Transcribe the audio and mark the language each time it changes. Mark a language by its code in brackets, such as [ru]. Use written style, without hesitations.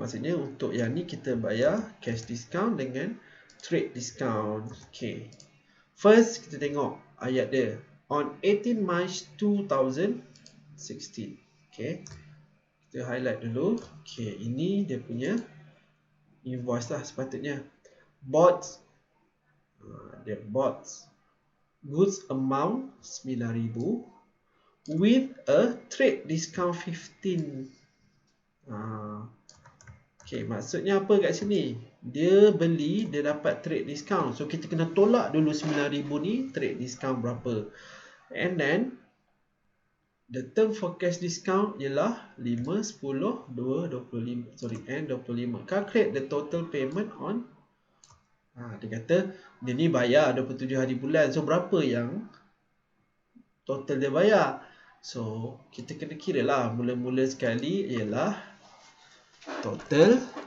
[ms] Maksudnya untuk yang ni kita bayar cash discount dengan trade discount. Okay, first kita tengok ayat dia. [en] On 18 March 2016. [ms] Okay, kita highlight dulu. Okay, ini dia punya invoice lah sepatutnya. [en] Bought, [ms] dia [en] bought goods amount 9,000 with a trade discount 15. [ms] Okay, maksudnya apa kat sini? Dia beli, dia dapat trade discount. So kita kena tolak dulu 9,000 ni trade discount berapa. [en] And then the term for cash discount [ms] ialah [en] 5, 10, 2, 25. Sorry, and 25. Calculate the total payment on. [ms] Dia kata dia ni bayar 27 hari bulan. So berapa yang total dia bayar? So kita kena kira lah. Mula-mula sekali ialah total.